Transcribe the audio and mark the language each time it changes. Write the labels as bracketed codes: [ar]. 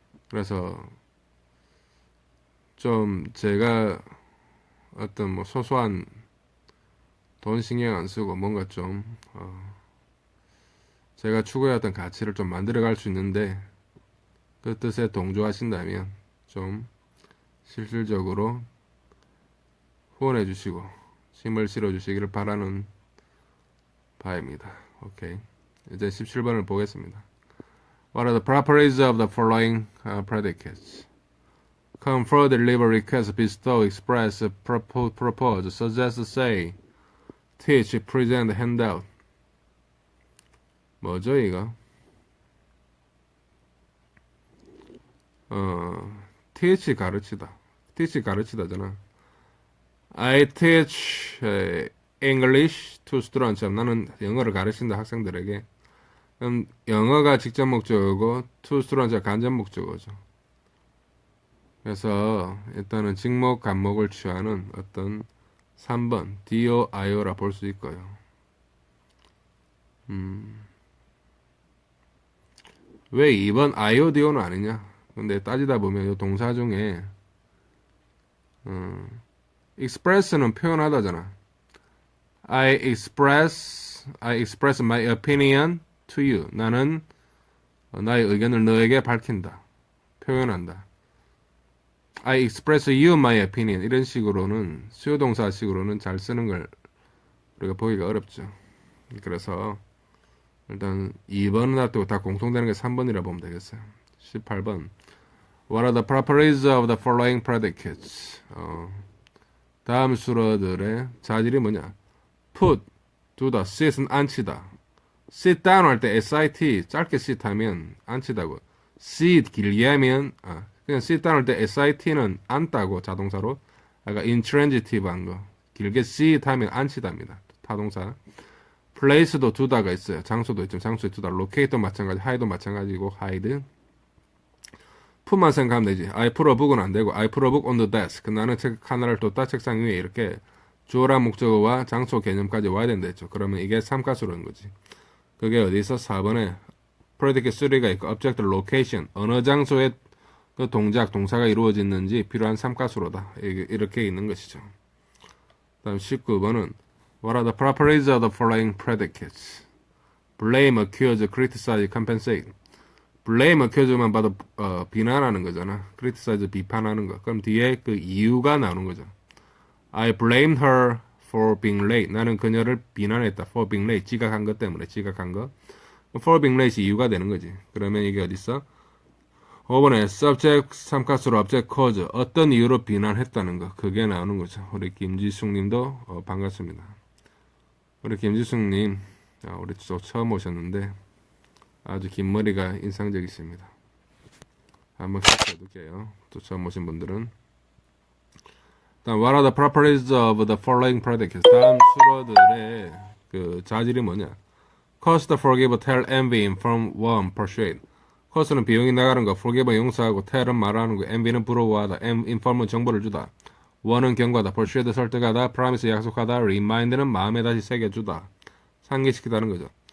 [ko] 그래서 좀 제가 어떤 뭐 소소한 돈 신경 안 쓰고 뭔가 좀 제가 추구해왔던 가치를 좀 만들어갈 수 있는데 그 뜻에 동조하신다면 좀 실질적으로 후원해 주시고 힘을 실어 주시기를 바라는 바입니다. 오케이. 이제 17번을 보겠습니다. [en] What are the properties of the following predicates? Come further, deliver, request, bestow, express, propose, suggest, say, teach, present, handout. [ko] 뭐죠 이거? teach 가르치다. teach 가르치다잖아. [en] I teach English to students. [ko] 나는 영어를 가르친다 학생들에게. 그럼 영어가 직접 목적어고 [en] to students [ko] 가 간접 목적어죠. 그래서 일단은 직목 간목을 취하는 어떤 3번 do, io라 볼 수 있고요. 왜 2번 io, do는 아니냐? 근데 따지다 보면 이 동사 중에 express는 표현하다잖아. [en] I express my opinion to you. [ko] 나는 나의 의견을 너에게 밝힌다. 표현한다. [en] I express you my opinion. [ko] 이런 식으로는 수요동사식으로는 잘 쓰는 걸 우리가 보기가 어렵죠. 그래서 일단 2번은 놔두고 다 공통되는 게 3번이라 보면 되겠어요. 18번. [en] What are the properties of the following predicates? [ko] 다음 수어들의 자질이 뭐냐? Put, 두다, sit은 앉히다. sit down 할 때 sit, 짧게 sit 하면 앉히다고. sit 길게 하면, 그냥 sit down 할 때 sit는 앉다고 자동사로. 아까 intransitive 한 거. 길게 sit 하면 앉히답니다. 타동사. place도 두다가 있어요. 장소도 있죠. 장소에 두다. locate도 마찬가지, hide도 마찬가지고, hide. put만 생각하면 되지. [en] I put a book은 [ko] 안 되고, [en] I put a book on the desk. [ko] 나는 책 하나를 뒀다 책상 위에 이렇게 주어란 목적어와 장소 개념까지 와야 된다 했죠. 그러면 이게 삼가수라는 거지. 그게 어디서 4번에 predicate 3가 있고, object location, 어느 장소에 그 동작, 동사가 이루어졌는지 필요한 삼가수로다. 이렇게 있는 것이죠. 다음 19번은 [en] What are the properties of the following predicates? Blame, accuse, criticize, compensate. [ko] blame, accuse만 봐도 비난하는 거잖아. criticize, 비판하는 거. 그럼 뒤에 그 이유가 나오는 거죠. [en] I blamed her for being late. [ko] 나는 그녀를 비난했다. [en] for being late. [ko] 지각한 것 때문에. 지각한 거. [en] for being late [ko] 이 이유가 되는 거지. 그러면 이게 어딨어? 5번에 subject, 삼가수로 object, cause. 어떤 이유로 비난했다는 거. 그게 나오는 거죠. 우리 김지숙 님도 반갑습니다. 우리 김지숙 님, 우리 또 처음 오셨는데 아주 긴 머리가 인상적이십니다. 한번 살펴볼게요. 또 처음 오신 분들은. [en] 다음, what are the properties of the following predicates? [ko] 다음 수어들의 그 자질이 뭐냐? [en] cost, forgive, tell, envy, inform, warn, persuade. [ko] cost는 비용이 나가는 거, forgive는 용서하고, tell은 말하는 거, envy는 부러워하다, inform은 정보를 주다, warn은 경고하다, persuade 설득하다, promise 약속하다, remind는 마음에 다시 새겨주다, 상기시키다는 거죠.